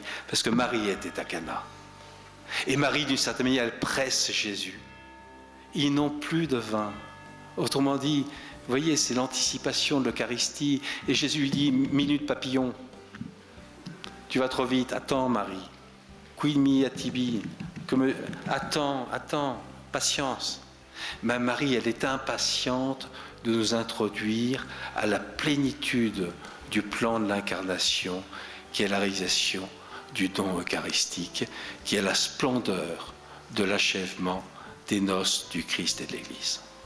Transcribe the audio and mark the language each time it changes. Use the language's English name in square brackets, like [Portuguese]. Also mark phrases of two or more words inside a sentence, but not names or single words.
[French] Parce que Marie était à Cana. Et Marie, d'une certaine manière, elle presse Jésus. Ils n'ont plus de vin. Autrement dit, vous voyez, c'est l'anticipation de l'Eucharistie. Et Jésus lui dit, minute papillon, tu vas trop vite, attends Marie. [Latin] Quid mi tibi, [French] attends, patience. Mais Marie, elle est impatiente de nous introduire à la plénitude du plan de l'incarnation, qui est la réalisation du don eucharistique, qui est la splendeur de l'achèvement des noces du Christ et de l'Église.